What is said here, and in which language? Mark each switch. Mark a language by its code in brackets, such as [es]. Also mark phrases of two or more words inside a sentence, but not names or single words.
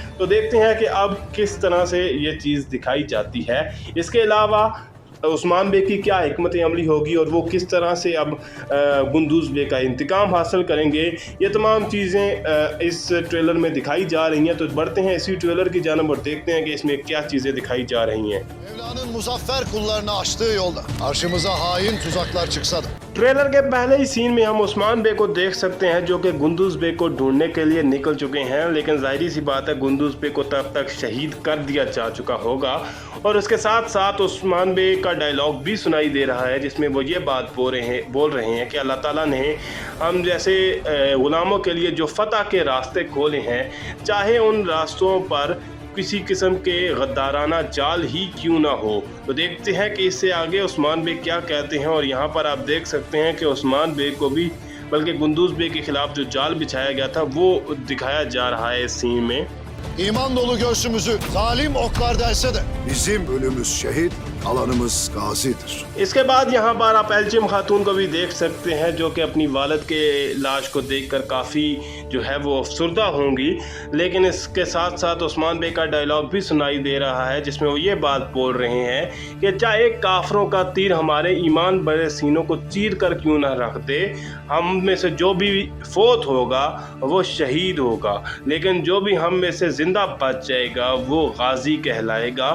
[ur] تو دیکھتے ہیں کہ اب کس طرح سے یہ چیز دکھائی جاتی ہے. اس کے علاوہ عثمان بے کی کیا حکمت عملی ہوگی اور وہ کس طرح سے اب گندوز بے کا انتقام حاصل کریں گے، یہ تمام چیزیں اس ٹریلر میں دکھائی جا رہی ہیں. تو بڑھتے ہیں اسی ٹریلر کی جانب اور دیکھتے ہیں کہ اس میں کیا چیزیں دکھائی جا رہی ہیں. [tr] Mevla'nın muzaffer kullarına açtığı yolda karşımıza hain tuzaklar çıksa da [ur] ٹریلر کے پہلے ہی سین میں ہم عثمان بے کو دیکھ سکتے ہیں جو کہ گندوز بے کو ڈھونڈنے کے لیے نکل چکے ہیں، لیکن ظاہر سی بات ہے گندوز بے کو تب تک شہید کر دیا جا چکا ہوگا. اور اس کے ساتھ ساتھ عثمان بے کا ڈائیلاگ بھی سنائی دے رہا ہے جس میں وہ یہ بات بول رہے ہیں کہ اللہ تعالیٰ نے ہم جیسے غلاموں کے لیے جو فتح کے راستے کھولے ہیں، چاہے ان راستوں پر کسی قسم کے غدارانہ جال ہی کیوں نہ ہو. تو دیکھتے ہیں کہ اس سے آگے عثمان بے کیا کہتے ہیں۔ اور یہاں پر آپ دیکھ سکتے ہیں کہ عثمان بے کو بھی، بلکہ گندوز بے کے خلاف جو جال بچھایا گیا تھا وہ دکھایا جا رہا ہے اس سین میں. [tr] iman dolu göğsümüzü zalim oklar delse de Bizim ölümüz şehit, alanımız gazidir. [ur] اس کے بعد یہاں پر آپ ایلچم خاتون کو بھی دیکھ سکتے ہیں جو کہ اپنی والد کے لاش کو دیکھ کر کافی جو ہے وہ افسردہ ہوں گی. لیکن اس کے ساتھ ساتھ عثمان بے کا ڈائیلاگ بھی سنائی دے رہا ہے جس میں وہ یہ بات بول رہے ہیں کہ چاہے کافروں کا تیر ہمارے ایمان بھرے سینوں کو چیر کر کیوں نہ رکھ دے، ہم میں سے جو بھی فوت ہوگا وہ شہید ہوگا، لیکن جو بھی ہم میں سے زندہ بچ جائے گا وہ غازی کہلائے گا.